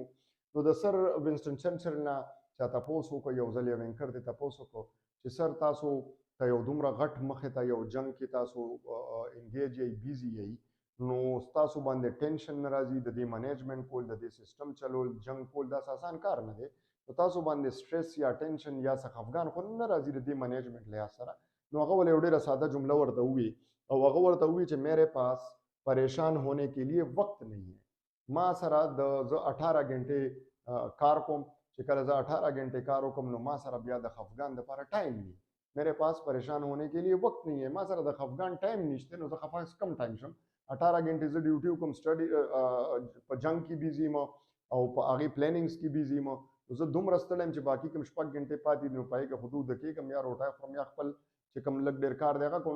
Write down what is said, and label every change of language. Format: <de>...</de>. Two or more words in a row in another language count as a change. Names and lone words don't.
<ps>نو د سر وینسټن چرچل نه چا تپوس وکړو، یو ځل یې وینکر ته تپوس وکړو چې سر تاسو ته یو دومره غټ مخې ته یو جنگ کې تاسو انګیج یې بیزي یې نو ستاسو باندې ټینشن نه راځي د دې منیجمنټ کول، د دې سیسټم چلول، جنگ کول داسې آسان کار نه دی. نو تاسو باندې سټریس یا ټینشن یا څه خفګان خو نه راځي د دې منیجمنټ لحاظ سره. نو هغه ولې یو ډېره ساده جمله ورته ووي او هغه ورته ووي چې</ps> <ur>میرے پاس پریشان ہونے کے لیے وقت نہیں ہے.</ur> <ps>ما سره د زه 18 غنټې کار کوم، چې کله زه 18 غنټې کار وکړم نو ما سره بیا د خفګان دپاره ټایم نه.</ps> <ur>میرے پاس پریشان ہونے کے لیے وقت نہیں ہے،</ur> <ps>ما سره د خفګان ټایم نشته، نو زه خفه کم ټایم شم. 18 غنټې زه ډیوټي وکړم، سټډي په جنگ کې بیزي یم او په هغې پلانینګز کې بیزي یم، نو زه دومره ستړی یم چې باقي کوم 6 غنټې پاتې دي نو په هغې کې خو دوده کېږم یا روټۍ خورم یا خپل چې کوم لږ ډېر کار دی هغه کوم.</ps>